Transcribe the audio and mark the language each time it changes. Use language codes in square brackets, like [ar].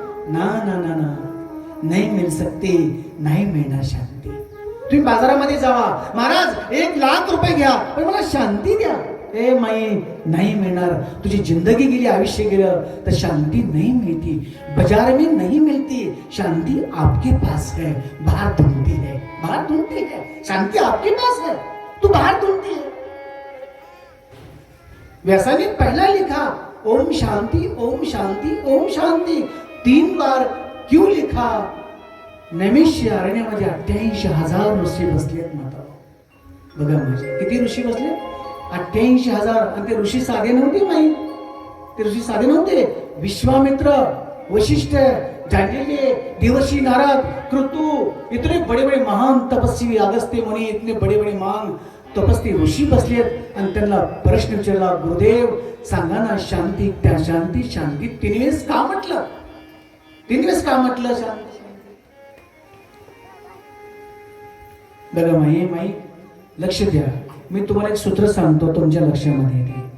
[mr] ना ना ना ना, नाही मिळ सकते, नाही मिळणार शांती. तुम्ही बाजारामध्ये जावा, महाराज 1,00,000 रुपये घ्या, पण मला शांती द्या. ए माई, नाही मिळणार. तुझी जिंदगी गेली, आयुष्य गेलं तर शांती [hi] नहीं मिलती. बाजार में नहीं मिलती. शांति आपके पास है, बाहर ढूंढती है, बाहर ढूंढती है. शांति आपके पास है, तू बाहर ढूंढती है. व्यासाने पहला लिखा ओम शांति ओम शांति ओम शांति 3 बार क्यों लिखा? [mr] नैमिष्य अरण्यामध्ये 88,000 ऋषी बसलेत माता. बघा म्हणजे किती ऋषी बसले? 88,000. आणि ते ऋषी साधे नव्हते माई, ते ऋषी साधे नव्हते. [hi] विश्वामित्र, वशिष्ठ, जांजल्य, देवर्षि नारद, कृतु, इतने बड़े बड़े महान तपस्वी, अगस्त्य मुनि, इतने बड़े बड़े महान [mr] तपस्वी ऋषी बसलेत आणि त्यांना प्रश्न विचारला, गुरुदेव सांगा ना शांती, त्या शांती शांती 3 वेळेस का म्हटलं? 3 वेळेस का म्हटलं शांती? बघा माई लक्ष द्या, मी तुम्हाला एक सूत्र सांगतो, तुमच्या लक्षामध्ये येते.